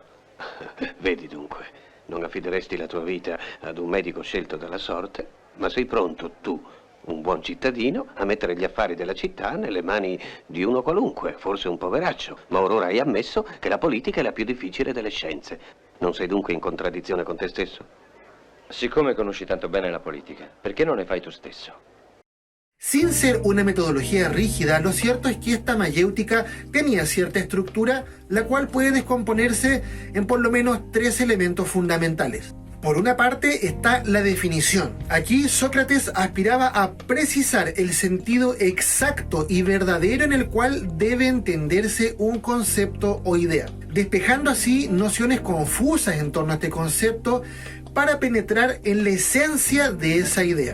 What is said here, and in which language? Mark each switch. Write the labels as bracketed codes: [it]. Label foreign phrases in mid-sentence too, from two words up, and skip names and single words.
[it] Vedi dunque, non affideresti la tua vita ad un medico scelto dalla sorte, ma sei pronto tu, un buon cittadino, a mettere gli affari della città nelle mani di uno qualunque, forse un poveraccio, ma ora hai ammesso che la politica è la più difficile delle scienze. Non sei dunque in contraddizione con te stesso? Siccome conosci tanto bene la politica, perché non ne fai tu stesso? [es] Sin ser una metodología rígida, lo cierto es que esta mayéutica tenía cierta estructura, la cual puede descomponerse en por lo menos 3 elementos fundamentales. Por una parte está la definición. Aquí Sócrates aspiraba a precisar el sentido exacto y verdadero en el cual debe entenderse un concepto o idea, despejando así nociones confusas en torno a este concepto para penetrar en la esencia de esa idea.